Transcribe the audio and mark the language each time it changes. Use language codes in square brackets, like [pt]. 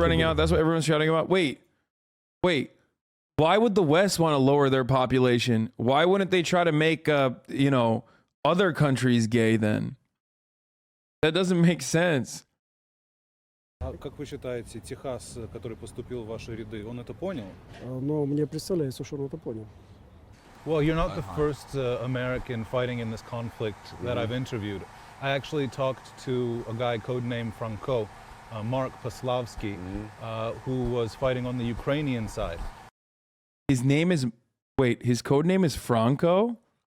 [en] running out. That's what everyone's shouting about. Wait. Why would the West want to lower their population? Why wouldn't they try to make, other countries gay then? That doesn't make sense. [ru] Как вы считаете, Техас, который поступил в ваши ряды, он это понял? Но мне представляется, что он это понял. [en] Well, you're not the first American fighting in this conflict that I've interviewed. I actually talked to a guy codenamed Franco, Mark Paslavsky, who was fighting on the Ukrainian side. His code name is Franco?